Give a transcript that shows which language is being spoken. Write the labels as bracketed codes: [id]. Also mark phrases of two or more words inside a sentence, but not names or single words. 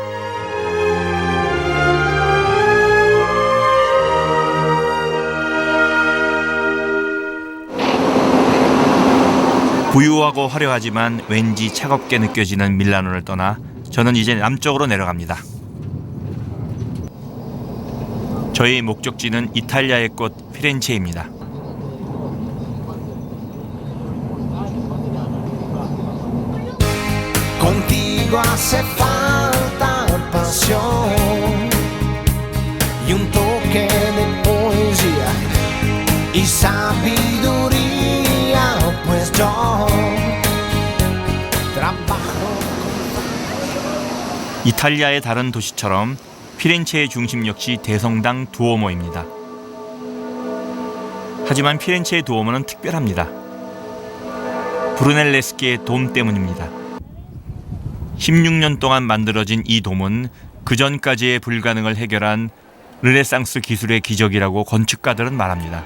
[ko] 부유하고 화려하지만 왠지 차갑게 느껴지는 밀라노를 떠나 저는 이제 남쪽으로 내려갑니다. 저의 목적지는 이탈리아의 꽃 피렌체입니다. [es] Contigo hace falta pasión y un toque de poesía y sabiduría, pues yo trabajo. [ko] 이탈리아의 다른 도시처럼 피렌체의 중심 역시 대성당 두오모입니다. 하지만 피렌체의 두오모는 특별합니다. 브루넬레스키의 돔 때문입니다. 16년 동안 만들어진 이 돔은 그전까지의 불가능을 해결한 르네상스 기술의 기적이라고 건축가들은 말합니다.